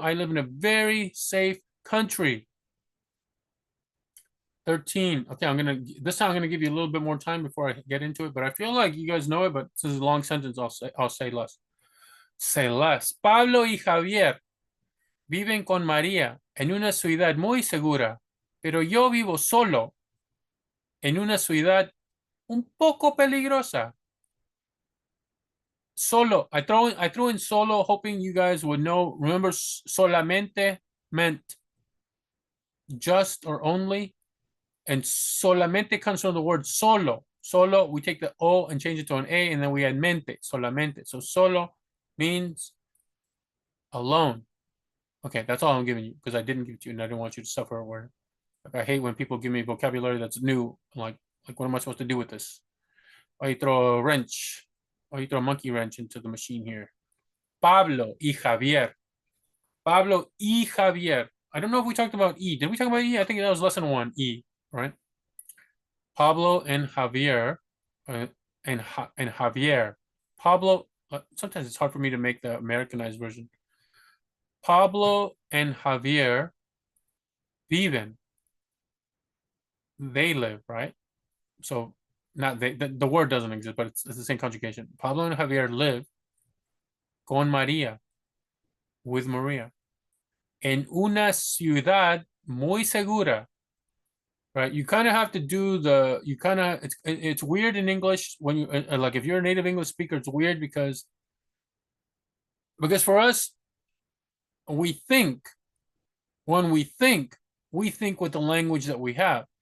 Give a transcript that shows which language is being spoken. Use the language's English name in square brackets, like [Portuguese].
[English] I live in a very safe country. 13. Okay, this time I'm gonna give you a little bit more time before I get into it, but I feel like you guys know it, but since it's a long sentence, I'll say less. Say less. [Spanish] Pablo y Javier viven con María en una ciudad muy segura, pero yo vivo solo en una ciudad un poco peligrosa. Solo. [English] I threw in solo, hoping you guys would know. Remember, solamente meant just or only, and solamente comes from the word solo. Solo, we take the O and change it to an A, and then we add mente, solamente. So solo means alone. Okay, that's all I'm giving you because I didn't give it to you and I didn't want you to suffer a word. Like, I hate when people give me vocabulary that's new. I'm like, what am I supposed to do with this? Oh, you throw a wrench. Oh, you throw a monkey wrench into the machine here. Pablo y Javier. Pablo y Javier. I don't know if we talked about E. Did we talk about E? I think that was lesson 1, E, right? Pablo and Javier, and Javier. Pablo, sometimes it's hard for me to make the Americanized version. Pablo and Javier viven. They live, right? So not they, the word doesn't exist, but it's the same conjugation. Pablo and Javier live [Spanish] con María, [English] with Maria, [Spanish] en una ciudad muy segura. [English] Right, you kind of have to do the. You kind of it's weird in English when you like if you're a native English speaker. It's weird because for us we think when we think with the language that we have.